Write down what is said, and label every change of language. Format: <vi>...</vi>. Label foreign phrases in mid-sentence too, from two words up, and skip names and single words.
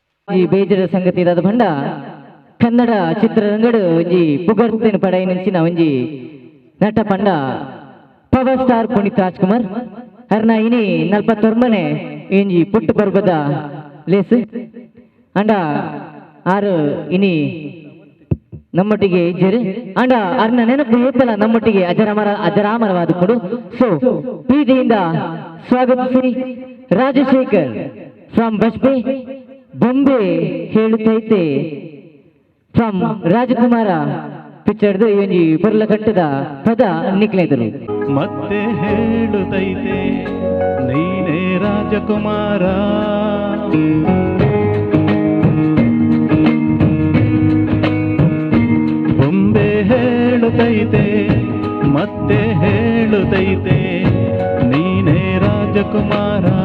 <tcy>ಆಯ್ಜಿ ಬೇಜರ ಸಂಗತಿ ಇದಾದ ಬಂಡ ಕನ್ನಡ ಚಿತ್ರರಂಗಡು ಒಂಜಿ ಪುಗರ್ತಿನ ಪಡೈ ನಂಚಿನ ಒಂಜಿ ನಟ ಪಂಡ ಪವರ್ ಸ್ಟಾರ್ ಪುನೀತ್ ರಾಜ್ಕುಮಾರ್ ಅರ್ನ ಇನಿ 41 ಇಂಜಿ ಪುಟ್ಟು ಬರ್ಬದ ಲೇಸು ಅಂಡ ಆರು ಇನಿ ನಮ್ಮೊಟ್ಟಿಗೆ ಇಜ್ಜರು ಅಂಡ ಅರ್ನ ನೆನಪು ಏತಲ ನಮ್ಮೊಟ್ಟಿಗೆ ಅಜರಾಮರವಾದ ಕೊಡು. ಸೊ ಪ್ರೀತಿಯಿಂದ ಸ್ವಾಗತಿಸಿ ರಾಜಶೇಖರ್ ಫ್ರಮ್ ಬಜ್ಪೆ ಬೊಂಬೆ ಹೇಳುತ್ತೈತೆ ಫ್ರಮ್ ರಾಜಕುಮಾರ ಪಿಕ್ಚರ್ದು ಈ ಪೊರ್ಲ ಕಟ್ಟದ ಪದ ನಿಕ್ಲೈದರು.</tcy> <kn>ಮತ್ತೆ ಹೇಳುತ್ತೈತೆ ನೀನೇ ರಾಜಕುಮಾರ, ಬೊಂಬೆ ಹೇಳುತ್ತೈತೆ ಮತ್ತೆ ಹೇಳುತ್ತೈತೆ ನೀನೇ ರಾಜಕುಮಾರ.</kn>